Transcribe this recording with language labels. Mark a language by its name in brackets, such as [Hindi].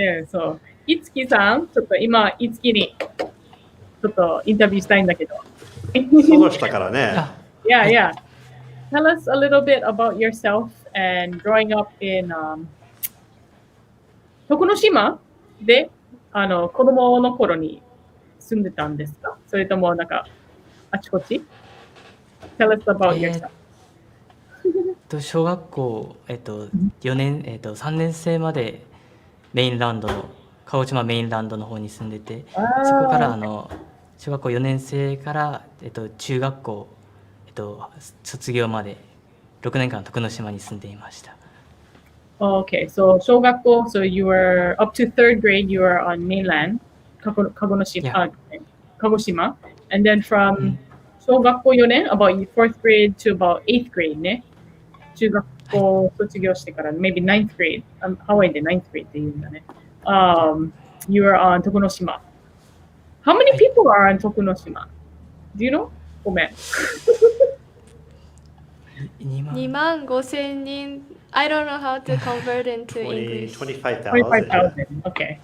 [Japanese] そう、いつきさん、ちょっと今、いつきにちょっとインタビューしたいんだけど。ソロしたからね。 [English] Yeah, yeah. Tell us a little bit about yourself and growing up in Tokunoshima [Japanese] で子供の頃に住んでたんですか？それともなんかあちこち？ [English] Tell us about yourself. [Japanese] 小学校、4年、3年生までメインランドの鹿児島メインランドの方に住んでて、そこから小学校4年生から、中学校、卒業まで6年間徳之島に住んでいました。 [English] Oh, okay, so 小学校, so you were up to third grade, you were on mainland, Kagoshima, Kagoshima, and then from 小学校4年, about fourth grade to about eighth grade ね。 [Japanese] 中学校卒業してから [English] maybe ninth grade, [Japanese] ハワイで [English] ninth grade [Japanese] って言うんだね。 [English] You were on Tokunoshima. How many people are on Tokunoshima? Do you know? [Japanese] ごめん。 2万5千人 [English] I don't know how to convert into 20, English. 25,000. 25,000. Okay.